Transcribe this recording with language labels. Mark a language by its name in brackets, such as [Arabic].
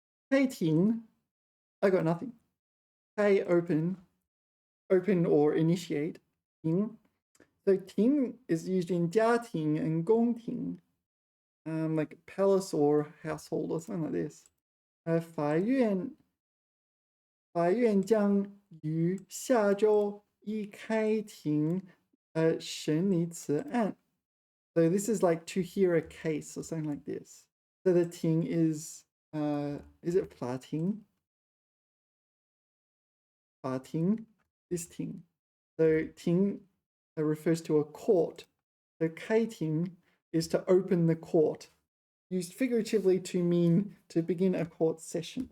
[English] 开庭.I got nothing. 开 open or initiate. 庭. So 庭 is used in 家庭 and 宫廷, like palace or household or something like this. [Chinese] 法院将于下周一开庭审理此案. [English] So this is like to hear a case or something like this. So the 庭 is it 法庭? 法庭, this 庭.So 庭refers to a court. So 开庭 is to open the court, used figuratively to mean to begin a court session.